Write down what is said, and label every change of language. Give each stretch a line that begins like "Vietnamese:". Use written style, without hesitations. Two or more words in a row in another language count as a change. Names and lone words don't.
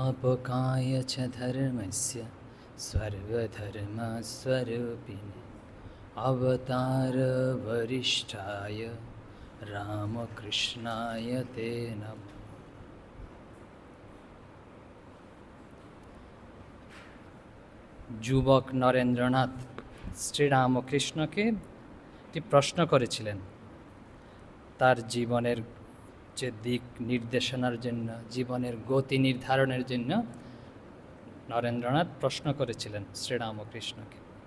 Sanskrit: स्थापकाय च धर्मस्य सर्वधर्मस्वरूपिणे अवतारवरिष्ठाय रामकृष्णाय ते नमः।
Bangla: যুবক নরেন্দ্রনাথ শ্রীরামকৃষ্ণকে একটি প্রশ্ন করেছিলেন তার জীবনের যে দিক নির্দেশনার জন্য, জীবনের গতি নির্ধারণের জন্য নরেন্দ্রনাথ প্রশ্ন করেছিলেন শ্রীরামকৃষ্ণকে।